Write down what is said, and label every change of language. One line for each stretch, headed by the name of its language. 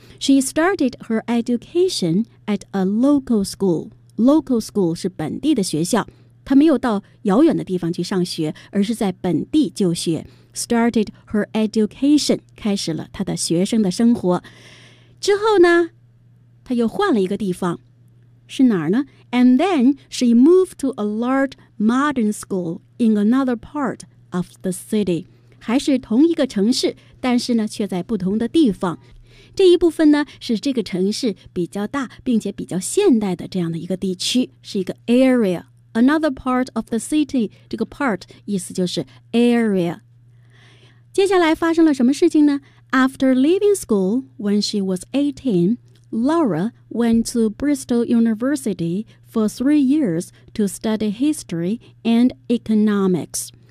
English: She started her education at a local school. Local school
Chinese: 是本地的学校。她没有到遥远的地方去上学，而是在本地就学。
English: Started her education,
Chinese: 开始了她的学生的生活。之后呢，她又换了一个地方。是哪儿呢？
English: And then she moved to a large modern school in another part of the city.
Chinese: 还是同一个城市，但是呢，却在不同的地方。这一部分呢，是这个城市比较大，并且比较现代的这样的一个地区，是一个 area。
English: Another part of the city,
Chinese: 这个 part 意思就是 area。接下来发生了什么事情呢？
English: After leaving school when she was 18,Laura went to Bristol University for 3 years to study history and economics.